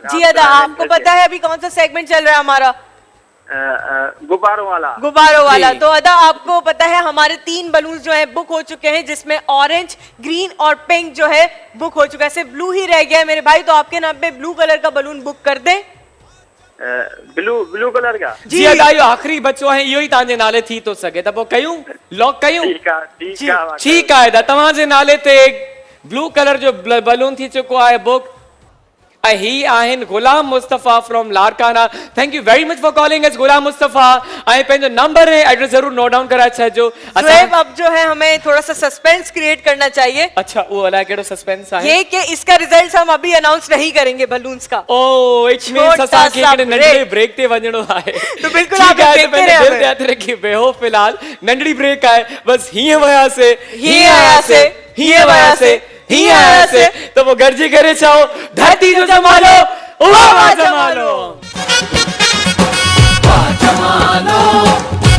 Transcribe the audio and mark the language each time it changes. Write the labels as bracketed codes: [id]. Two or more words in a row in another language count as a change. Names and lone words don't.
[hi] जी अदा आपको पता है अभी कौन सा सेगमेंट चल रहा है हमारा? गुब्बारों वाला। गुब्बारों वाला। तो अदा आपको पता है हमारे 3 बलून जो है बुक हो चुके हैं, जिसमें ऑरेंज, ग्रीन और पिंक जो है बुक हो चुका है। सिर्फ ब्लू ही रह गया है मेरे भाई। तो आपके नाम पे [en] blue color [hi] का बलून बुक कर दे। [en] blue color [hi] का। [sd] जी अदा इहो आखिरी बचो आहे, इहो ई तव्हांजे नाले थी थो सघे। त पोइ कयूं लॉक कयूं? ठीक आहे त तव्हांजे नाले ते [en] blue color [sd] जो बलून थी चुको आहे बुक। ऐं ही आहिनि गुलाम मुस्तफा फ्रॉम लाड़काना। [en] thank you very much for calling us गुलाम मुस्तफा। [sd] ऐं पंहिंजो नंबर ऐं एड्रेस ज़रूर [en] note down [sd] कराए छॾिजो। [hi] अब जो है हमें थोड़ा सा [en] suspense create [hi] करना चाहिए। [sd] अच्छा वो अलाए कहिड़ो सस्पेंस आहे? [hi] ये कि इसका रिजल्ट हम अभी अनाउंस नहीं करेंगे बलून्स का। [en] oh it means [sd] असांखे हिकिड़े नंढड़े ब्रेक ते वञणो आहे। [hi] तो बिल्कुल [sd] ठीक [hi] आप [sd] आहे, [hi] देखते [sd] पंहिंजे [hi] रहे [sd] दिल ते हथ रखी बेहो। फिलहाल नंढड़ी ब्रेक आहे। बस हीअं वयासीं हीअं आयासीं हीअं वयासीं हीअं आयासीं। त पोइ गॾिजी करे चओ धरती जो जमालो वाह जमालो।